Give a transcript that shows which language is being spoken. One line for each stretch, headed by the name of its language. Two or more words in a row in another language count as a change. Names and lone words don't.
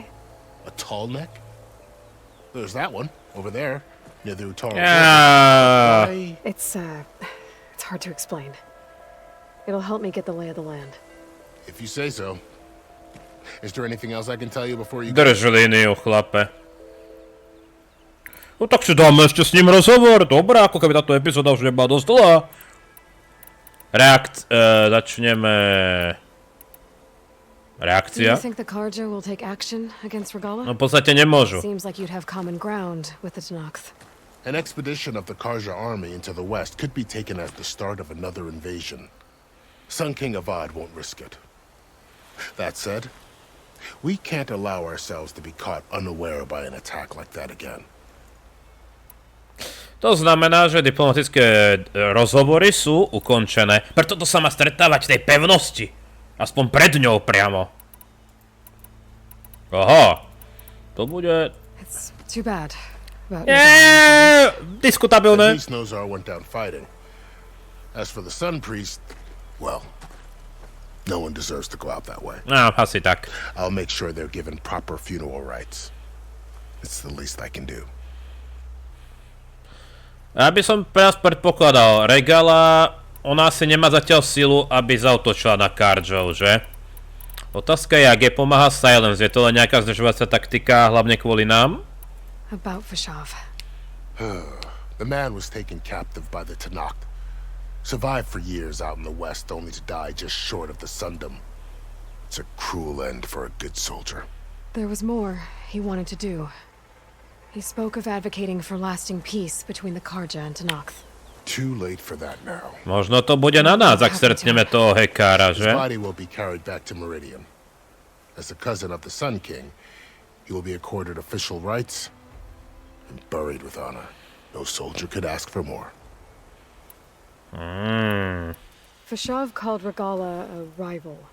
English: A tall neck? There's that one, over there, near the Utaru. Yeah. It's hard to explain. It'll help me get the lay of the land. If you say so. Is there anything else I can tell you before you go?
Slovak: Drž líniu, chlape. No tak si dáme ešte s ním rozhovor. Dobrá, ako keby táto epizóda už nebola dosť dlhá. Začneme... Reakcia?
English: Do you think the Karja will take action against Regala?
Slovak: No v podstate nemôžu.
English: Seems like you'd have common ground with the Tenakth. An expedition of the Karja army into the west could be taken as the start of another invasion. Sun King Avad won't risk it. That said, we can't allow ourselves to be caught unaware by an attack like that again.
Slovak: To znamená, že diplomatické rozhovory sú ukončené. Preto to sa má stretávať v tej pevnosti. Aspoň pred ňou priamo. Aha. To bude...
English: It's too bad.
Slovak: Diskutabilné.
English: At least Nozar went down fighting. As for the Sun Priest, well, no one deserves to go out that way.
Slovak: No, asi tak.
English: I'll make sure they're given proper funeral rites. It's the least I can do.
Slovak: Ja by som pre nás predpokladal, Regala, ona asi nemá zatiaľ silu, aby zautočila na Karjov, že? Otázka je, jak je pomáha Silence, je to len nejaká zdržovacia taktika, hlavne kvôli nám?
English: About Vishav. The man was taken captive by the Tenakth. Survived for years out in the west, only to die just short of the Sundom. It's a cruel end for a good soldier. There was more he wanted to do. He spoke of advocating for lasting peace between the Karja and Tenakth. Too late for that now.
Slovak: Možno to bude na nás, ak stretneme toho hekára, že?
English: His body will be carried back to Meridian. As a cousin of the Sun King, he will be accorded official rights and buried with honor. No soldier could ask for more. Vishav called Regala a rival.